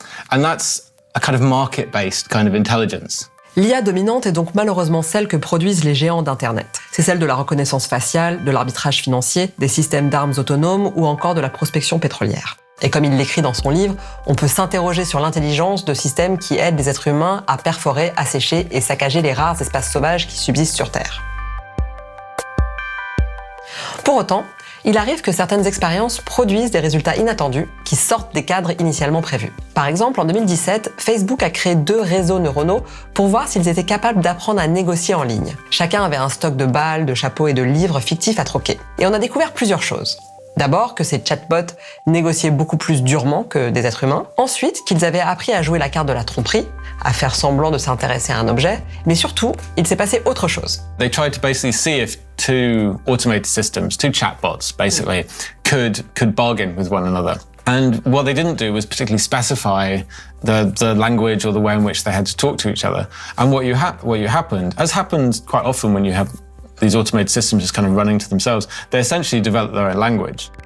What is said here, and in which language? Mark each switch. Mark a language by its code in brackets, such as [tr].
[en] And that's a kind of market-based kind of intelligence. [fr] L'IA dominante est donc malheureusement celle que produisent les géants d'Internet. C'est celle de la reconnaissance faciale, de l'arbitrage financier, des systèmes d'armes autonomes ou encore de la prospection pétrolière. Et comme il l'écrit dans son livre, on peut s'interroger sur l'intelligence de systèmes qui aident les êtres humains à perforer, assécher et saccager les rares espaces sauvages qui subsistent sur Terre. Pour autant, il arrive que certaines expériences produisent des résultats inattendus qui sortent des cadres initialement prévus. Par exemple, en 2017, Facebook a créé 2 réseaux neuronaux pour voir s'ils étaient capables d'apprendre à négocier en ligne. Chacun avait un stock de balles, de chapeaux et de livres fictifs à troquer. Et on a découvert plusieurs choses. D'abord, que ces chatbots négociaient beaucoup plus durement que des êtres humains. Ensuite, qu'ils avaient appris à jouer la carte de la tromperie, à faire semblant de s'intéresser à un objet. Mais surtout, il s'est passé autre chose. [en] They tried to basically see if 2 automated systems, 2 chatbots, basically, could bargain with one another. And what they didn't do was particularly specify the language or the way in which they had to talk to each other. And what happened, as happens quite often when you have these automated systems just kind of running to themselves, they essentially develop their own language.